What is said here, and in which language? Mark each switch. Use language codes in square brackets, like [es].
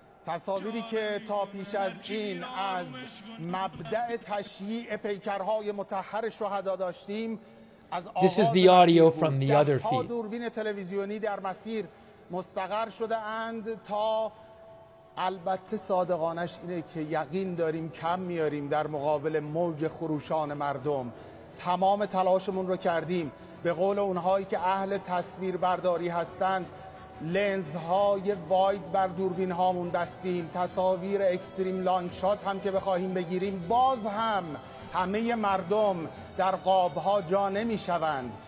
[fa] تصاویری که تا پیش از این از مبدأ تشییع پیکرهای مطهر شهدا داشتیم، از [en] This is the audio from the other feed. [fa] دوربین تلویزیونی در مسیر مستقر شده اند تا البته صادقانش اینه که یقین داریم کم میاریم در مقابل موج خروشان مردم. تمام تلاشمون رو کردیم. به قول اونهایی که اهل تصویر برداری هستند، لنزهای واید بر دوربین هامون دستیم، تصاویر اکستریم لانگ شات هم که بخواهیم بگیریم، باز هم همه مردم در قابها جا نمیشوند.